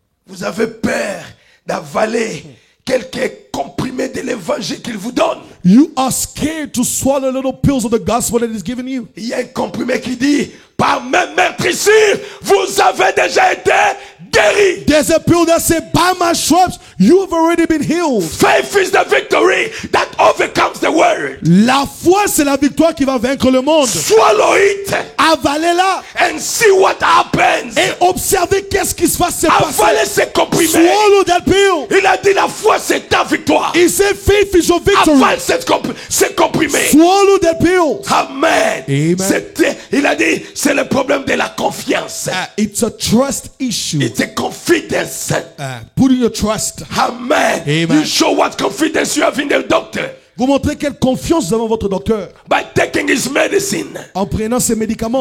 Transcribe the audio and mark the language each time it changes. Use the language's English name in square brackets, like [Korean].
[French] Vous avez peur d'avaler quelques comprimés de l'évangile qu'il vous donne. [English] You are scared to swallow little pills of the gospel that is given you. [French] Il y a un comprimé qui dit, par mes meurtrissures, vous avez déjà été guéris. [English] There's a pill that says, by my stripes, you have already been healed. Faith is the victory that overcomes the world. [French] La foi, c'est la victoire qui va vaincre le monde. [English] Swallow it [French] Avalez-la [English] and see what happens. [French] et observez qu'est-ce qui va se passer. Avalez ces comprimés. [English] Swallow that pill. [French] Il a dit la foi c'est ta victoire. [English] He said faith is your victory. [French] Avale ces comprimés. [English] Swallow that pill. Amen. Amen. [French] Il a dit c'est le problème de la confiance. [English] It's a trust issue. It's a confidence. Putting your trust. Amen. Amen. You show what confidence you have in the doctor. [French] Vous montrez quelle confiance vous avez en votre docteur [English] By taking his medicine [French] en prenant ses médicaments.